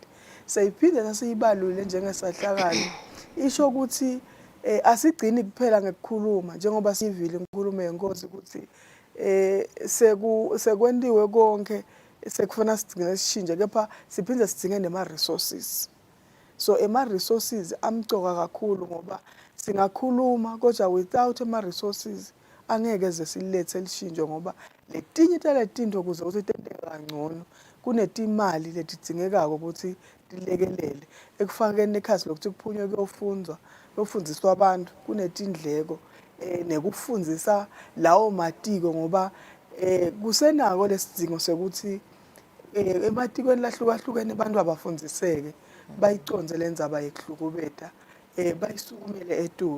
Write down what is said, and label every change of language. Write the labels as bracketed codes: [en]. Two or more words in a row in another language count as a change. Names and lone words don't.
[ss] Seyiphinde nasiyibalulile njengesahlakalo isho ukuthi asigcini kuphela ngekukhuluma njengoba sivile inkulumo yenkosi ukuthi sekwentiwe konke sekufuna sigcine sishintshe kepha siphinde sidinge nema-resources. So ama-resources amcoka kakhulu ngoba singakhuluma kodwa without ama-resources angeke ze silethe lishintsho ngoba letinye taletinto kuze ukuthi tenteke kangcono kunetimali letidingekako ukuthi tilekelele ekufakeni ekhasi lokuthi kuphunywe kuyofundiswa abantu kunetindleko nekufundisa lawo matiko ngoba kusenako lesidingo sekuthi ematikweni lahlukahlukene abantu abafundiseke bayiconze lendzaba yekuhlukubeta bayisukumele etulu.